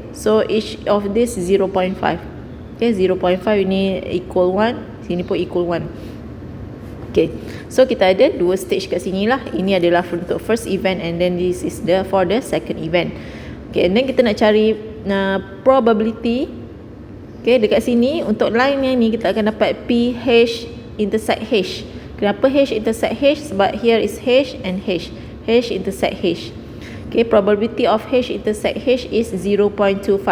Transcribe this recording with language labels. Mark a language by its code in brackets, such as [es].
[en] So each of this 0.5. Okay, 0.5 ini equal 1, [ms] sini pun [en] equal 1. [ms] Okay, so kita ada dua stage kat sini lah. Ini adalah untuk first event, [en] and then this is for the second event. [ms] Okay, and then kita nak cari probability. Okay, dekat sini untuk line yang ni kita akan dapat P H intersect H. Kenapa H intersect H? Sebab [en] here is H and H. [ms] H intersect H. [en] Okay, probability of H intersect H is 0.25.